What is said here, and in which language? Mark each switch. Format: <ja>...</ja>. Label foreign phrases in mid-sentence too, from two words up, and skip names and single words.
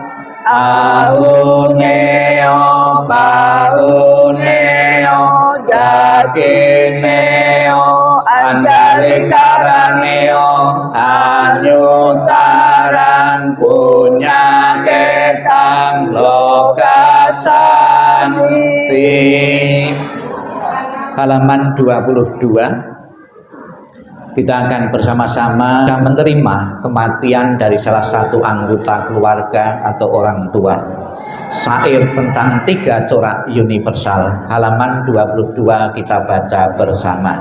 <pi>Ahuneo pauneo dakineo anjali karaneo anyutaran punya ketang lokasanti.</pi> <id>Halaman 22. Kita akan bersama-sama menerima kematian dari salah satu anggota keluarga atau orang tua. Syair tentang 3 corak universal. Halaman 22 kita baca bersama.</id>